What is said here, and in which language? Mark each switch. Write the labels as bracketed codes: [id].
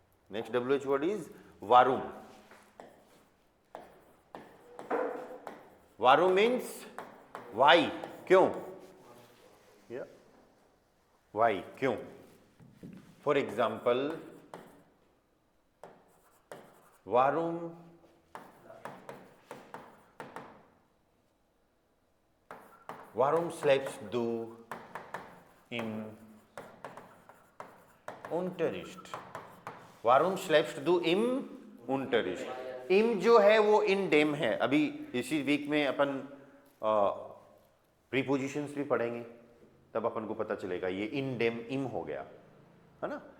[en] Next WH word is वारूम। वारूम means why, [hi] क्यों? [en] why, [hi] क्यों? [en] for example, [de] वारुम Warum schläfst du im Unterricht? Warum schläfst du im Unterricht? [hi] Im जो है वो in dem है। अभी इसी वीक में अपन प्रीपोजिशंस भी पढ़ेंगे, तब अपन को पता चलेगा ये in dem im हो गया, है ना।